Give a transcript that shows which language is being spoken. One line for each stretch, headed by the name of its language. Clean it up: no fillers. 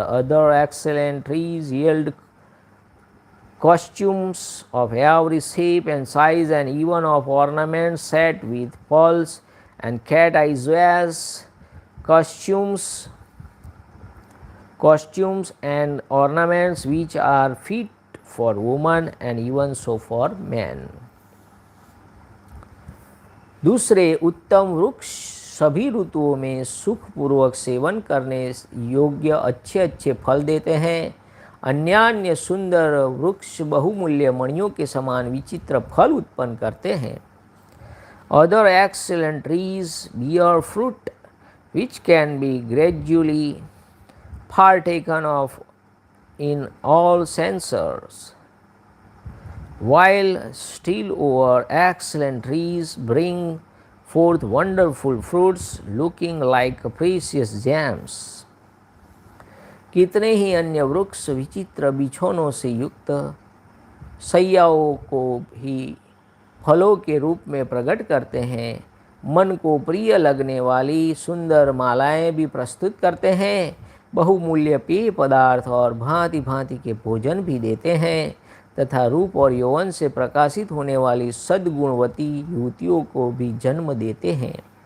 English: Other excellent trees yield costumes of every shape and size, and even of ornaments set with pearls and cat eye jewels, costumes and ornaments which are fit for women and even so for men.
Hindi: दूसरे उत्तम वृक्ष सभी ऋतुओं में सुखपूर्वक seven करने योग्य अच्छे अच्छे फल देते हैं। अन्यान्य सुंदर वृक्ष बहुमूल्य मणियों के समान विचित्र फल उत्पन्न करते हैं।
English: Other excellent trees bear fruit which can be gradually partaken of in all senses, while still over excellent trees bring forth wonderful fruits looking like precious gems.
Hindi: कितने ही अन्य वृक्ष विचित्र बिछौनों से युक्त सैयाओं को भी फलों के रूप में प्रकट करते हैं। मन को प्रिय लगने वाली सुंदर मालाएं भी प्रस्तुत करते हैं। बहुमूल्य पेय पदार्थ और भांति भांति के भोजन भी देते हैं तथा रूप और यौवन से प्रकाशित होने वाली सद्गुणवती युवतियों को भी जन्म देते हैं।